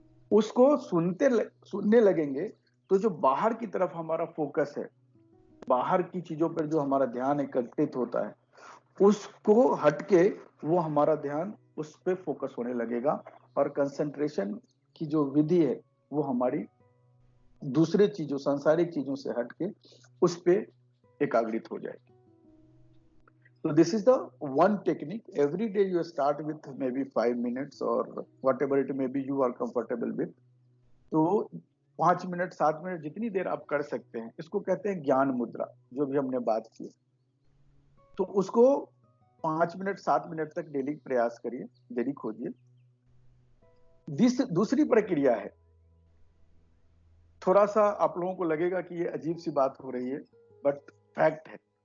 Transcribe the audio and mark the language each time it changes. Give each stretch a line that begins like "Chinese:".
Hindi: उसको सुनने लगेंगे तो जो बाहर की तरफ हमारा फोकस है, बाहर की चीजों पर जो हमारा ध्यान एकत्रित होता है, उसको हटके वो हमारा ध्यान उस पे फोकस होने लगेगा। और कंसंट्रेशन की जो विधि है, वो हमारी दूसरे चीजों, सांसारिक चीजों से हटके उस पे एकाग्रित हो जाएगी।
English: So this is the one technique. Every day you start with maybe 5 minutes or whatever it may be you are comfortable with.
Hindi: तो 5 मिनट 7 मिनट जितनी देर आप कर सकते हैं, इसको कहते हैं ज्ञान मुद्रा, जो भी हमने बात की। तो उसको 5 मिनट 7 मिनट तक डेली प्रयास करिए, डेली खोजिए। दूसरी प्रक्रिया है, थोड़ा सा आप लोगों को लगेगा कि ये अजीब सी बात हो रही है, बट फैक्ट है।